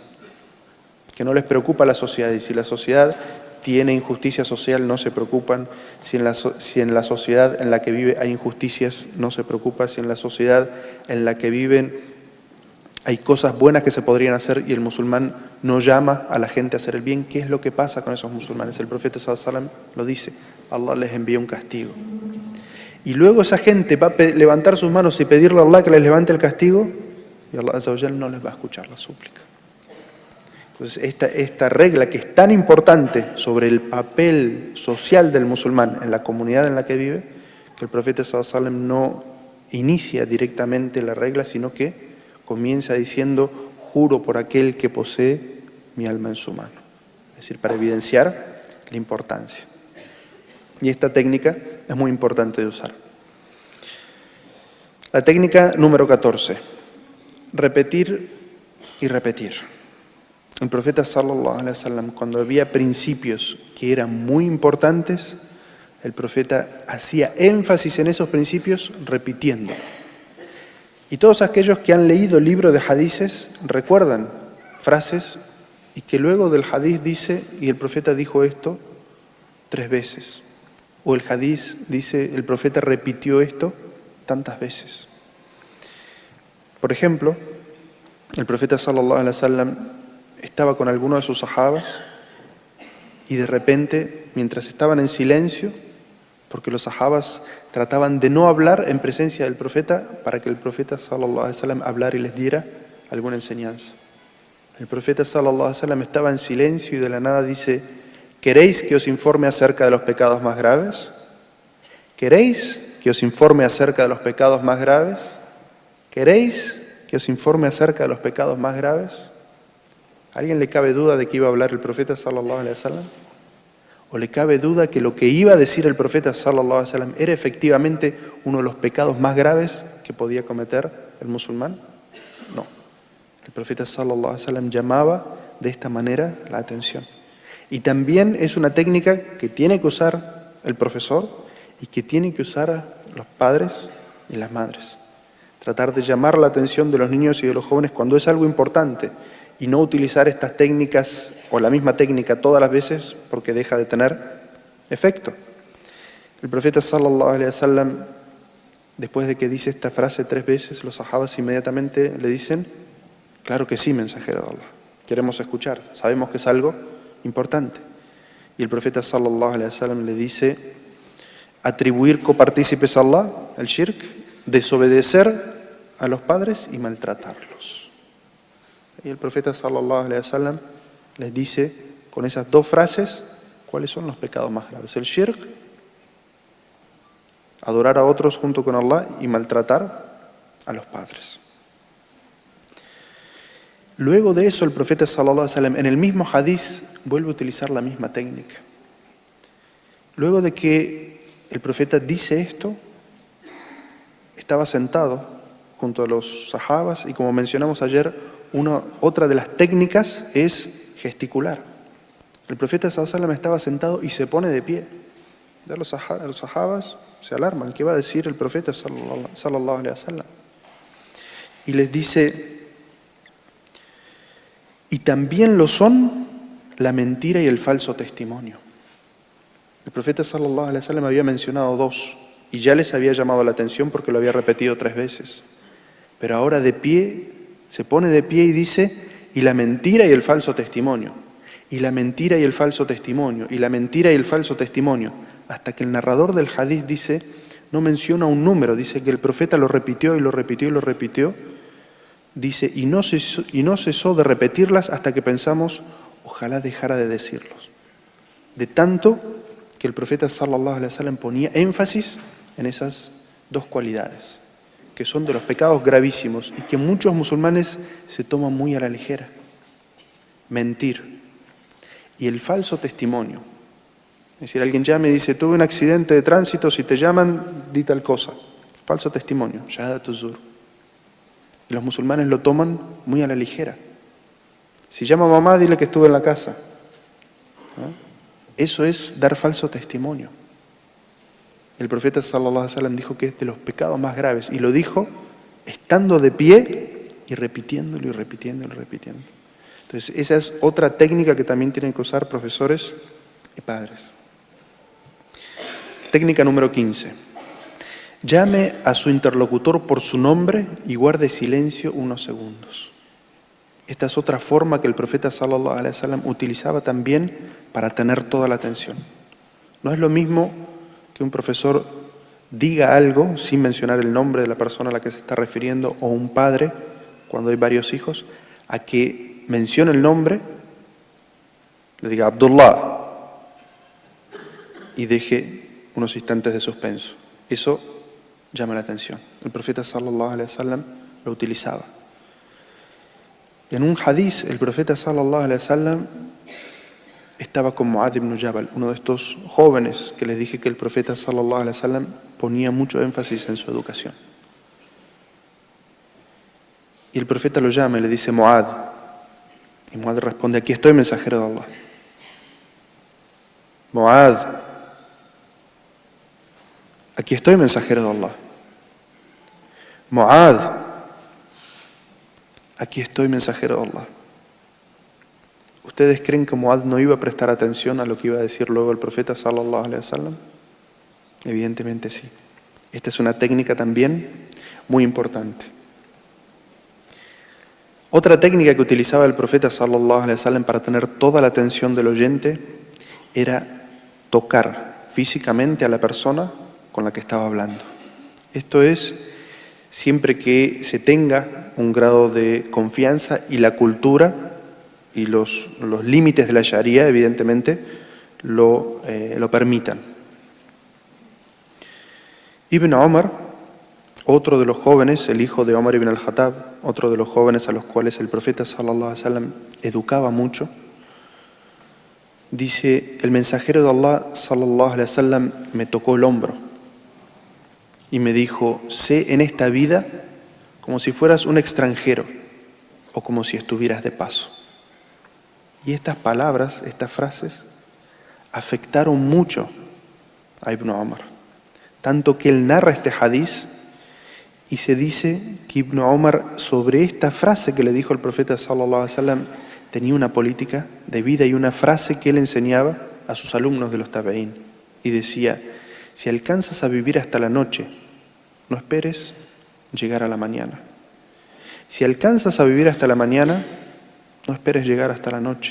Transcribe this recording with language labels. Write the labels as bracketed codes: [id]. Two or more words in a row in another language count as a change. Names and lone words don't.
[es] Que no les preocupa la sociedad, y si la sociedad tiene injusticia social no se preocupan, si en la sociedad en la que vive hay injusticias no se preocupa, si en la sociedad en la que viven hay cosas buenas que se podrían hacer y el musulmán no llama a la gente a hacer el bien. ¿Qué es lo que pasa con esos musulmanes? El profeta [ar] صلى الله عليه وسلم [es] lo dice, Allah les envía un castigo. Y luego esa gente va a levantar sus manos y pedirle a Allah que les levante el castigo y Allah [ar] عز وجل [es] no les va a escuchar la súplica. Entonces esta regla que es tan importante sobre el papel social del musulmán en la comunidad en la que vive, que el profeta [ar] صلى الله عليه وسلم [es] no inicia directamente la regla, sino que comienza diciendo, juro por aquel que posee mi alma en su mano. Es decir, para evidenciar la importancia. Y esta técnica es muy importante de usar. La técnica número 14. Repetir y repetir. El profeta [ar] صلى الله عليه وسلم, [es] cuando había principios que eran muy importantes, el profeta hacía énfasis en esos principios repitiendo. Y todos aquellos que han leído el libro de hadices recuerdan frases y que luego del hadiz dice, y el profeta dijo esto 3 veces. O el hadiz dice, el profeta repitió esto tantas veces. Por ejemplo, el profeta [ar] صلى الله عليه وسلم [es] estaba con alguno de sus sahabas y de repente, mientras estaban en silencio, porque los sahabas trataban de no hablar en presencia del profeta para que el profeta [ar] صلى الله عليه وسلم [es] hablara y les diera alguna enseñanza. El profeta [ar] صلى الله عليه وسلم [es] estaba en silencio y de la nada dice, ¿queréis que os informe acerca de los pecados más graves? ¿Queréis que os informe acerca de los pecados más graves? ¿Queréis que os informe acerca de los pecados más graves? ¿A alguien le cabe duda de que iba a hablar el profeta [ar] صلى الله عليه وسلم? [es] ¿O le cabe duda que lo que iba a decir el profeta [ar] صلى الله عليه وسلم [es] era efectivamente uno de los pecados más graves que podía cometer el musulmán? No. El profeta [ar] صلى الله عليه وسلم [es] llamaba de esta manera la atención. Y también es una técnica que tiene que usar el profesor y que tienen que usar los padres y las madres. Tratar de llamar la atención de los niños y de los jóvenes cuando es algo importante y no utilizar estas técnicas o la misma técnica todas las veces porque deja de tener efecto. El profeta [ar] صلى الله عليه وسلم, [es] después de que dice esta frase 3 veces, los sahabas inmediatamente le dicen: claro que sí, mensajero de Allah, queremos escuchar, sabemos que es algo importante. Y el profeta [ar] صلى الله عليه وسلم [es] le dice: atribuir copartícipes a Allah, el shirk, desobedecer a los padres y maltratarlos. Y el profeta [ar] صلى الله عليه وسلم [es] les dice con esas 2 frases cuáles son los pecados más graves: el shirk, adorar a otros junto con Allah, y maltratar a los padres. Luego de eso, el profeta [ar] صلى الله عليه وسلم [es] en el mismo hadís vuelve a utilizar la misma técnica. Luego de que el profeta dice esto, estaba sentado junto a los sahabas, y como mencionamos ayer, otra de las técnicas es gesticular. El profeta [ar] صلى الله عليه وسلم [es] estaba sentado y se pone de pie. Ya los sahabas se alarman: ¿qué va a decir el profeta [ar] صلى الله عليه وسلم? [es] Y les dice: y también lo son la mentira y el falso testimonio. El profeta [ar] صلى الله عليه وسلم [es] había mencionado 2 y ya les había llamado la atención porque lo había repetido 3 veces. Pero ahora de pie, se pone de pie y dice: y la mentira y el falso testimonio, y la mentira y el falso testimonio, y la mentira y el falso testimonio, hasta que el narrador del hadith dice, no menciona un número, dice que el profeta lo repitió y lo repitió y lo repitió, dice, y no cesó de repetirlas hasta que pensamos: ojalá dejara de decirlos. De tanto que el profeta [ar] صلى الله عليه وسلم [es] ponía énfasis en esas 2 cualidades, que son de los pecados gravísimos y que muchos musulmanes se toman muy a la ligera: mentir y el falso testimonio. Es decir, alguien llama y dice: tuve un accidente de tránsito, si te llaman, di tal cosa. Falso testimonio, [ar] شهادة زور. [es] Y los musulmanes lo toman muy a la ligera. Si llama a mamá, dile que estuve en la casa. ¿No? Eso es dar falso testimonio. El profeta [ar] صلى الله عليه وسلم [es] dijo que es de los pecados más graves, y lo dijo estando de pie y repitiéndolo y repitiéndolo y repitiendo. Entonces, esa es otra técnica que también tienen que usar profesores y padres. Técnica número 15. Llame a su interlocutor por su nombre y guarde silencio unos segundos. Esta es otra forma que el profeta [ar] صلى الله عليه وسلم [es] utilizaba también para tener toda la atención. No es lo mismo que un profesor diga algo sin mencionar el nombre de la persona a la que se está refiriendo, o un padre cuando hay varios hijos, a que mencione el nombre, le diga Abdullah y deje unos instantes de suspenso. Eso llama la atención. El profeta [ar] صلى الله عليه وسلم [es] lo utilizaba. En un hadiz, el profeta [ar] صلى الله عليه وسلم [es] estaba con Mu'adh ibn Jabal, uno de estos jóvenes que les dije que el profeta [ar] صلى الله عليه وسلم [es] ponía mucho énfasis en su educación. Y el profeta lo llama y le dice: Mu'adh. Y Mu'adh responde: aquí estoy, mensajero de Allah. Mu'adh, aquí estoy, mensajero de Allah. Mu'adh, aquí estoy, mensajero de Allah. ¿Ustedes creen que Mu'adh no iba a prestar atención a lo que iba a decir luego el profeta [ar] صلى الله عليه وسلم? [es] Evidentemente sí. Esta es una técnica también muy importante. Otra técnica que utilizaba el profeta [ar] صلى الله عليه وسلم [es] para tener toda la atención del oyente era tocar físicamente a la persona con la que estaba hablando. Esto es siempre que se tenga un grado de confianza y la cultura y los límites de la Sharia, evidentemente, lo permitan. Ibn Omar, otro de los jóvenes, el hijo de Omar ibn al-Khattab, otro de los jóvenes a los cuales el profeta [ar] صلى الله عليه وسلم [es] educaba mucho, dice: el mensajero de Allah [ar] صلى الله عليه وسلم [es] me tocó el hombro y me dijo: sé en esta vida como si fueras un extranjero o como si estuvieras de paso. Y estas palabras, estas frases, afectaron mucho a Ibn Omar, tanto que él narra este hadiz y se dice que Ibn Omar, sobre esta frase que le dijo el profeta [ar] صلى الله عليه وسلم, [es] tenía una política de vida y una frase que él enseñaba a sus alumnos de los tabeín. y decía: si alcanzas a vivir hasta la noche, no esperes llegar a la mañana. Si alcanzas a vivir hasta la mañana, no esperes llegar hasta la noche.